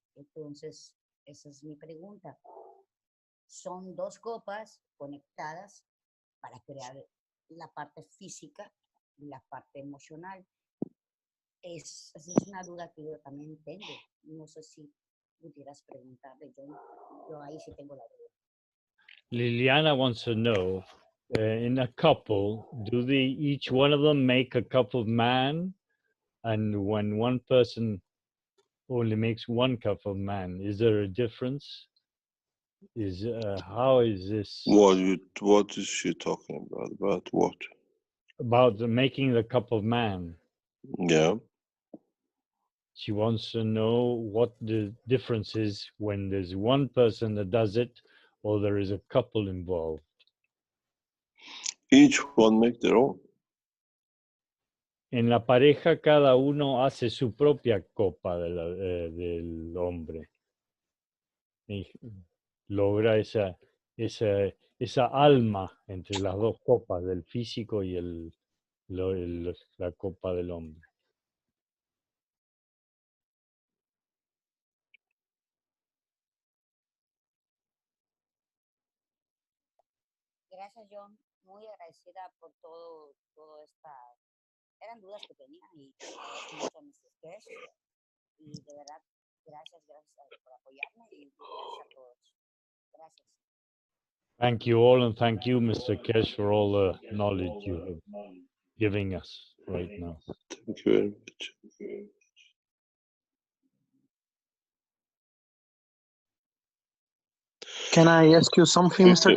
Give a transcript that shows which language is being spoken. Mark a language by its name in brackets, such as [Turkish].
[Spanish] Entonces, esa es mi pregunta. Son dos copas conectadas para crear la parte física y la parte emocional. Es una duda que yo también tengo. No sé si pudieras preguntarle. Yo ahí sí tengo la duda. [English] Liliana wants to know, in a couple, do each one of them make a cup of man? And when one person only makes one cup of man, is there a difference? How is this? What is she talking about? About what? About making the cup of man. Yeah. She wants to know what the difference is when there's one person that does it or there is a couple involved. Each one make their own. [Spanish] En la pareja cada uno hace su propia copa del hombre. Y logra esa alma entre las dos copas, del físico y la copa del hombre. Gracias, John. Muy agradecida por todo esta... Eran dudas que tenía y agradezco mucho a Mr. Keshe. Y de verdad, gracias por apoyarme y gracias a todos. Gracias. [English] Thank you all, and thank you, Mr. Keshe, for all the knowledge you are giving us right now. Thank you very much. Can I ask you something, Mr.